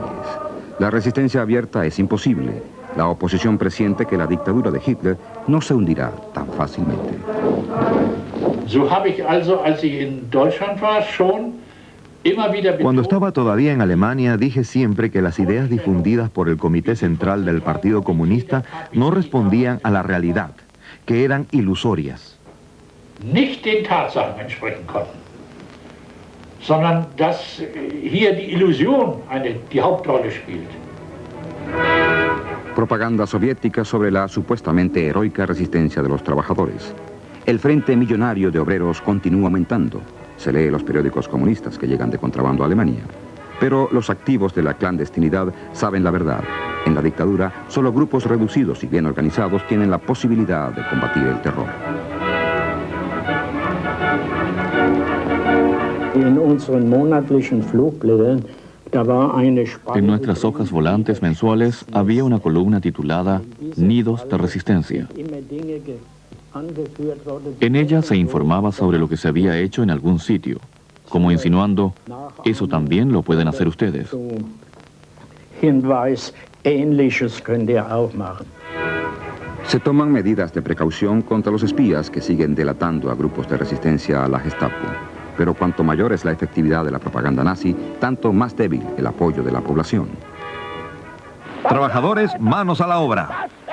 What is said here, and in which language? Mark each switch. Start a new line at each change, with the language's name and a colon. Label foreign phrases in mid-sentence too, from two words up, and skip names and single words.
Spanish: La resistencia abierta es imposible. La oposición presiente que la dictadura de Hitler no se hundirá tan fácilmente. Cuando estaba todavía en Alemania, dije siempre que las ideas difundidas por el Comité Central del Partido Comunista no respondían a la realidad, que eran ilusorias.
German: Nicht den Tatsachen entsprechen konnten, sondern dass hier die Illusion die Hauptrolle spielt.
Spanish: Propaganda soviética sobre la supuestamente heroica resistencia de los trabajadores. El frente millonario de obreros continúa aumentando. Se lee en los periódicos comunistas que llegan de contrabando a Alemania. Pero los activos de la clandestinidad saben la verdad. En la dictadura, solo grupos reducidos y bien organizados tienen la posibilidad de combatir el terror.
German: In unseren monatlichen Flugblättern, da war eine Spalte.
Spanish: En nuestras hojas volantes mensuales había una columna titulada Nidos de Resistencia. En ella se informaba sobre lo que se había hecho en algún sitio, como insinuando, eso también lo pueden hacer ustedes.
German: Hinweis, Ähnliches könnt ihr auch machen.
Spanish: Se toman medidas de precaución contra los espías que siguen delatando a grupos de resistencia a la Gestapo. Pero cuanto mayor es la efectividad de la propaganda nazi, tanto más débil el apoyo de la población. Trabajadores, manos a la obra.